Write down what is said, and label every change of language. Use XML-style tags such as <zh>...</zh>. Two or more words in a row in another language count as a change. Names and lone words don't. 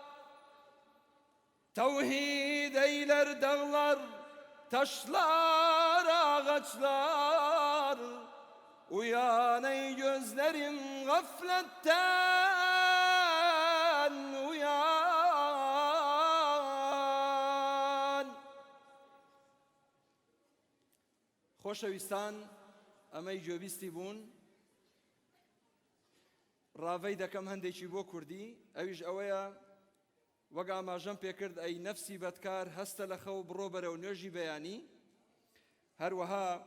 <tr>Tevhid eyler dağlar, taşlar, ağaçlar. Uyan ey gözlerim gafletten, uyan.</tr> <ckb>خۆشەویستان ئەمەی گوێبیستی بوون ڕاوەی دەکەم هەندێکی بۆ کوردی ئەویش ئەوەیە وەک ئاماژەم پێکرد ئەی نەفسی بەدکار هەستە لە خەو بڕۆ بەرەو نوێژی بەیانی هەروەها</ckb>